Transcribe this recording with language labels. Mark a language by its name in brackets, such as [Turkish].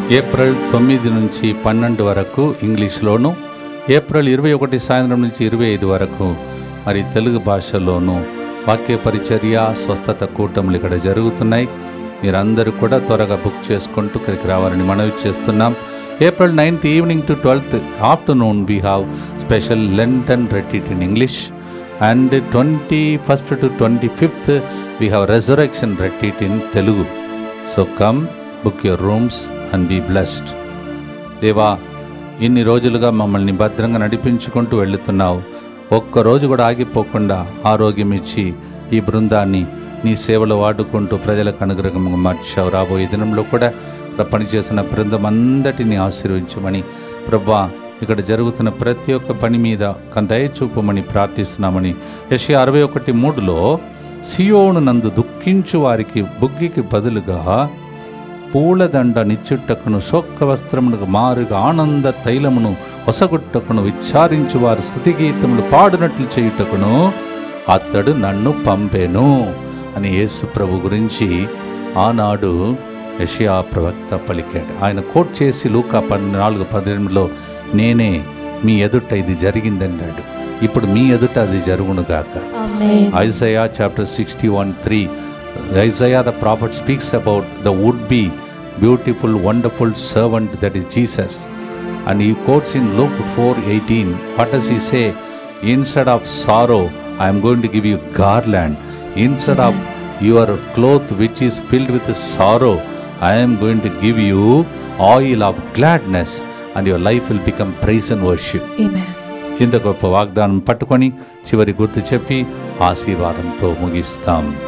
[Telugu] April 9 నుంచి 12 వరకు ఇంగ్లీష్లోను, April 21 సాయంత్రం నుంచి 25 వరకు మరి తెలుగు భాషలోను వాక్య పరిచర్య స్వస్థత కూటములు ఇక్కడ జరుగుతున్నాయి. మీరందరూ కూడా త్వరగా బుక్ చేసుకుంటూ ఇక్కడికి రావాలని మనవి చేస్తున్నాం. [English] April 9th evening to 12th afternoon we have special Lenten retreat in English, and 21st to 25th we have resurrection retreat in Telugu. So come, book your rooms and be blessed. [Telugu] దేవా, ఇన్ని రోజులుగా మమ్మల్ని భద్రంగా నడిపించుకుంటూ వెళుతున్నావు. ఒక్కరోజు కూడా ఆగిపోకుండా ఆరోగ్యం ఇచ్చి ఈ బృందాన్ని నీ సేవలో వాడుకుంటూ ప్రజలకు అనుగ్రహంగా మార్చావు. రాబోయే దినంలో కూడా పనిచేస్తున్న బృందం అందటినీ ఆశీర్వించమని ప్రభువా, ఇక్కడ జరుగుతున్న ప్రతి ఒక్క పని మీద దయ చూపమని ప్రార్థిస్తున్నామని. యెషయా 61:3లో సియోను నందు దుఃఖించు వారికి బుగ్గికి బదులుగా పూలదండ నిచ్చుటకును శోక వస్త్రమునకు మారుగా ఆనంద తైలమును ఒసగుట్టకును విచారించు వారు స్తుతిగీతములు పాడినట్లు చేయుటకును అతడు నన్ను పంపెను అని యేసు ప్రభు గురించి ఆనాడు యెషయా ప్రవక్త పలికాడు. ఆయన కోట్ చేసి లూకా 14:18లో నేనే మీ ఎదుట ఇది జరిగిందన్నాడు. ఇప్పుడు మీ ఎదుట అది జరుగునుగాక. [English] Isaiah chapter 61:3 Isaiah the prophet speaks about the would-be beautiful wonderful servant that is Jesus, and he quotes in Luke 4:18. What does he say? Instead of sorrow I am going to give you garland. Instead of your cloth which is filled with sorrow, I am going to give you oil of gladness, and your life will become praise and worship. Amen. [Telugu] ఇంత గొప్ప వాగ్దానం పట్టుకొని చివరి గుర్తు చెప్పి ఆశీర్వాదంతో ముగిస్తాం.